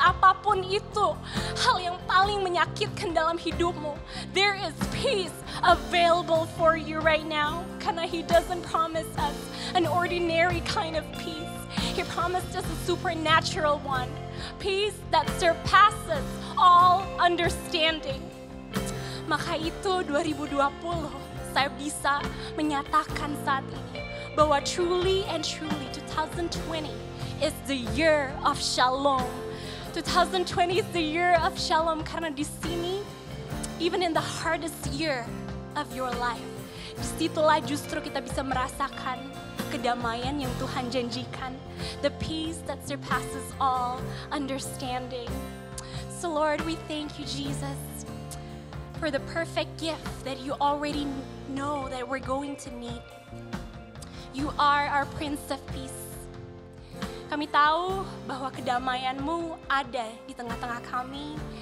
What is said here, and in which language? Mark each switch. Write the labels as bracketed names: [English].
[Indonesian] Apapun itu, hal yang paling menyakitkan dalam hidupmu, [English] there is peace available for you right now. [Indonesian] Karena [English] He doesn't promise us an ordinary kind of peace. He promised us a supernatural one. Peace that surpasses all understanding. [Indonesian] Maka itu 2020 saya bisa menyatakan saat ini bahwa [English] truly and truly 2020 is the year of shalom. 2020 is the year of shalom [Indonesian] karena di sini, [English] even in the hardest year of your life, [Indonesian] disitulah justru kita bisa merasakan kedamaian yang Tuhan janjikan. [English] The peace that surpasses all understanding. So Lord, we thank you, Jesus, for the perfect gift that you already know that we're going to need. You are our Prince of Peace. [Indonesian] Kami tahu bahwa kedamaian-Mu ada di tengah-tengah kami.